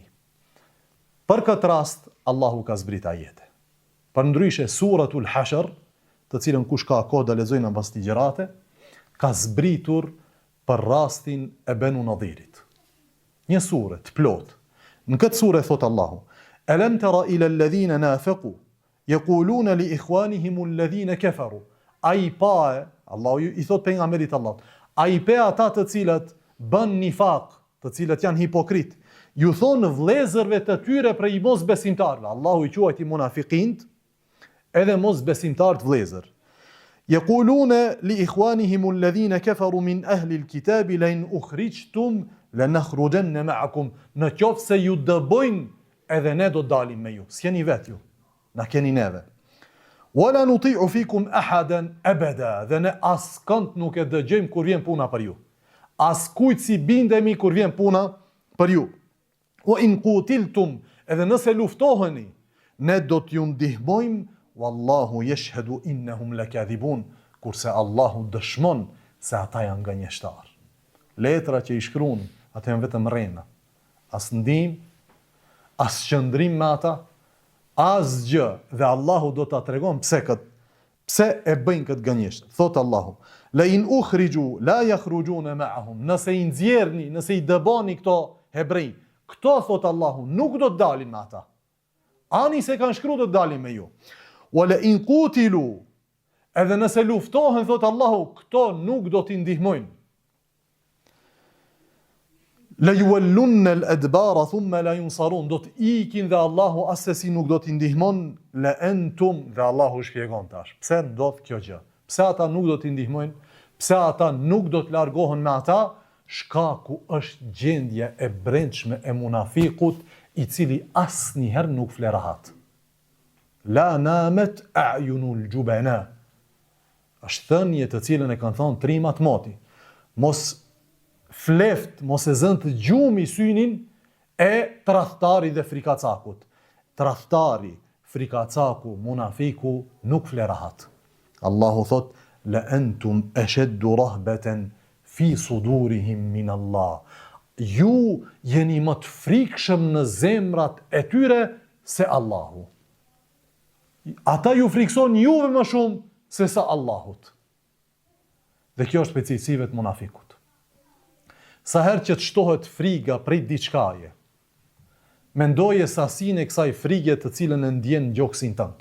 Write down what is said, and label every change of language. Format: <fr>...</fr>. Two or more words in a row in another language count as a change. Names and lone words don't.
<sq>Për këtë rast Allahu ka zbrit ajete. Përndryshe suratul Hashr, të cilën kush ka kohë të lexojnë pas ligjërate, ka zbritur për rastin e Banu Nadhirit. Një sure të plot. Në këtë sure thot Allahu:</sq> <ar>"ألم تر إلى الذين نافقوا يقولون لإخوانهم الذين كفروا."</ar> <sq>Ai pa, Allahu i thot pejgamberit Allah, ai pa ata të cilët bën nifaq, të cilët janë hipokrit, ju thonë vëllezërve të tyre prej mosbesimtarëve. Allahu i quajti munafiqint edhe mosbesimtarët vëllezër.</sq> <ar>يقولون لإخوانهم الذين كفروا من أهل الكتاب لئن أخرجتم لنخرجن معكم.</ar> <sq>Në qoftë se ju dëbojnë, edhe ne do dalim me ju. S'jeni vet ju. Na keni neve.</sq> <ar>ولا نطيع فيكم أحدا أبدا.</ar> <sq>Dhe ne askënd nuk e dëgjojmë kur vjen puna për ju. As kujt si bindemi kur vjen puna për ju.</sq> <ar>وإن قوتلتم,</ar> <sq>edhe nëse luftoheni, ne do t'ju ndihmojmë,</sq> <ar>والله يشهد إنهم لكاذبون,</ar> <sq>kurse Allahu dëshmon se ata janë gënjeshtar. Letra që i shkruan, ata janë vetëm rrena. As ndihmë, as qëndrim me ata, as gjë, dhe Allahu do ta tregon pse e bëjnë këtë gënjeshtër. Thot Allahu:</sq> <ar>"لئن أخرجوا لا يخرجون معهم."</ar> <sq>Nëse i nxjerrni, nëse i dëboni këto hebrej, këto thot Allahu nuk do të dalin me ata. Ani se kanë shkruar do të dalin me ju.</sq> <ar>"ولئن قوتلوا",</ar> <sq>edhe nëse luftohen thot Allahu, këto nuk do t'i ndihmojnë.</sq> <ar>"ليولن الأدبار ثم لا ينصرون",</ar> <sq>do të ikin dhe Allahu asesi nuk do t'i ndihmon.</sq> <ar>"لأنتم",</ar> <sq>dhe Allahu shpjegon tash. Pse ndodh kjo gjë? Pse ata nuk do t'i ndihmojnë? Pse ata nuk do të largohen me ata? Shkaku është gjendja e brendshme e munafikut, i cili asnjëherë nuk fle rahat.</sq> <ar>لا نامت أعين الجبناء.</ar> <sq>Është thënie të cilën e kanë thonë trimat moti. Mos fleft, mos e zën të gjumi synin e tradhtari dhe frikacakut. Tradhtari, frikacaku, munafiku nuk fle rahat. Allahu thot:</sq> <ar>"لأنتم أشد رهبة في صدورهم من الله."</ar> <sq>Ju jeni më të frikshëm në zemrat e tyre se Allahu. Ata ju frikson juve më shumë se sa Allahut. Dhe kjo është përcilësive të munafikut. Sa herë që të shtohet friga prej diçkaje, mendoje sasinë e kësaj frige të cilën e ndjen gjoksin tënd.</sq>